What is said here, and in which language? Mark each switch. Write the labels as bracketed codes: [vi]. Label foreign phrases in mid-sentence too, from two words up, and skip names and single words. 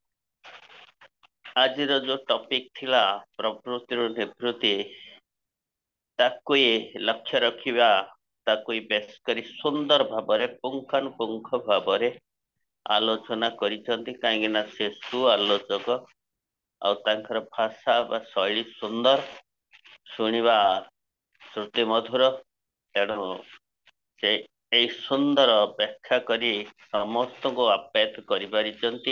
[or] ଆଜି ଯୋ ଟପିକ ଥିଲା ପ୍ରବୃତ୍ତି ନିବୃତ୍ତି ତାକୁ ଲକ୍ଷ୍ୟ ରଖିବା ତାକୁ ବେଶ କରି ସୁନ୍ଦର ଭାବରେ ପୁଙ୍ଖାନୁପୁଙ୍ଖ ଭାବରେ ଆଲୋଚନା କରିଛନ୍ତି, କାହିଁକି ନା ସେ ସୁଆଲୋଚକ ଆଉ ତାଙ୍କର ଭାଷା ବା ଶୈଳୀ ସୁନ୍ଦର, ଶୁଣିବା ଶ୍ରୁତି ମଧୁର। ତେଣୁ ସେ ଏଇ ସୁନ୍ଦର ବ୍ୟାଖ୍ୟା କରି ସମସ୍ତଙ୍କୁ ଆପ୍ୟାୟିତ କରିପାରିଛନ୍ତି।